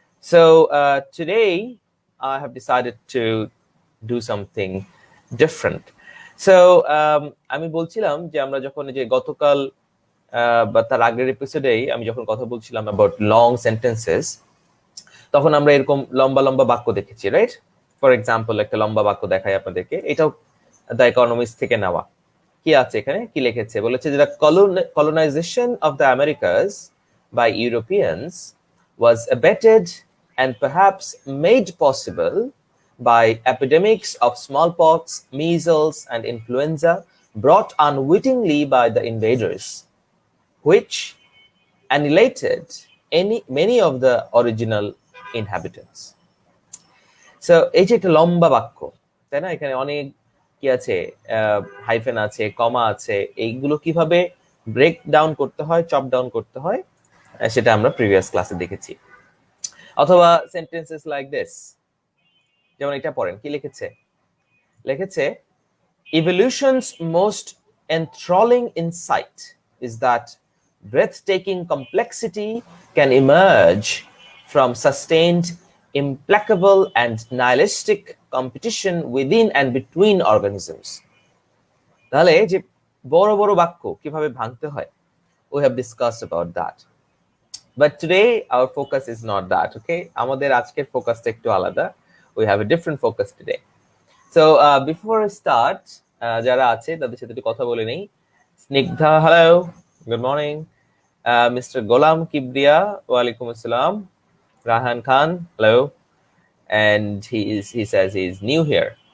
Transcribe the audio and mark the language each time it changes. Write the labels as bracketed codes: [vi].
[en] So today I have decided to do something different. [bn] So আমি বলছিলাম যে আমরা যখন যে গতকাল বা তার আগের এপিসোডেই আমি যখন কথা বলছিলাম অ্যাবাউট লং সেন্টেন্সেস, তখন আমরা এরকম লম্বা লম্বা বাক্য দেখেছি, রাইট? ফর এক্সাম্পল একটা লম্বা বাক্য দেখাই আপনাদেরকে, এটাও দ্য ইকোনমিস্ট থেকে নেওয়া। কি আছে এখানে, কি লিখেছে? বলেছে যে [en] The colonization of the Americas by Europeans was abetted and perhaps made possible by epidemics of smallpox, measles, and influenza brought unwittingly by the invaders, which annihilated many of the original inhabitants. [bn] So এই যে একটা লম্বা বাক্য, তাই না? এখানে অনেক কি আছে, হাইফেন আছে, কমা আছে, এইগুলো কিভাবে ব্রেক ডাউন করতে হয়, চপ ডাউন করতে হয়, সেটা আমরা প্রিভিয়াস ক্লাসে দেখেছি। অথবা সেন্টেন্সেস লাইক দিস, যেমন এটা পড়েন, কি লিখেছে? [en] লিখেছে evolution's most enthralling insight is that breathtaking complexity can emerge from sustained, implacable, and nihilistic competition within and between organisms. [bn] তাহলে যে বড় বড় বাক্য কিভাবে ভাঙতে হয়, [en] we have discussed about that. But today our focus is not that, okay? [bn] আমাদের আজকের ফোকাসটা একটু আলাদা. [en] We have a different focus today. So before I start, [bn] যারা আছে তাদের সাথে একটু কথা বলে নেই। Snigdha, hello, good morning. Mister গোলাম কিবরিয়া, ওয়ালাইকুম আসসালাম। [en] Rahan Khan, hello, and he says he is new here.